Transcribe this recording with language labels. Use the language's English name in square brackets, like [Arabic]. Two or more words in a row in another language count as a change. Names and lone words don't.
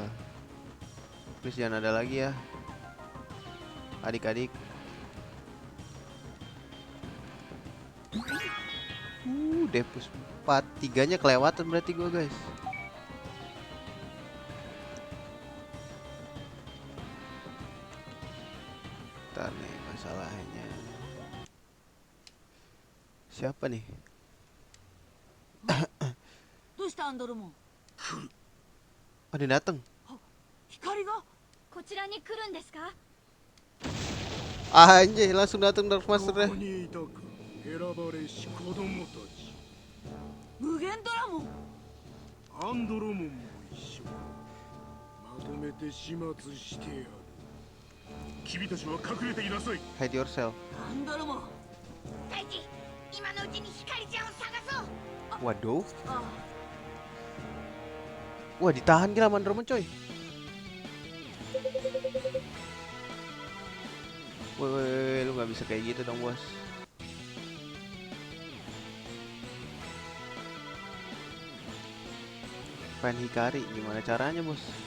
[Indonesian] Please jangan ada lagi ya, adik-adik. Depus 4. 3-nya kelewatan berarti gua, guys. Ntar nih masalahnya. Siapa nih? [Japanese] どうしたアンドロモン？ [Indonesian] Oh, dia dateng. [Japanese] 光が？こちらに来るんですか？ [Indonesian] Anjay, langsung datang Dark [Japanese] こ [Indonesian] Master [Japanese] こにいたか選ばれし子供たち。無限ドラモン。アンドロモンも一緒。まとめて始末してやる。君たちは隠れていなさい。 [English] Hide yourself. [Japanese] アンドロモン。大地、今のうちに光ちゃんを探そう。 [Indonesian] Waduh. あ Wah, ditahan gila Mandroman coy. Woi, lu nggak bisa kayak gitu dong, bos. Fan Hikari, gimana caranya, bos?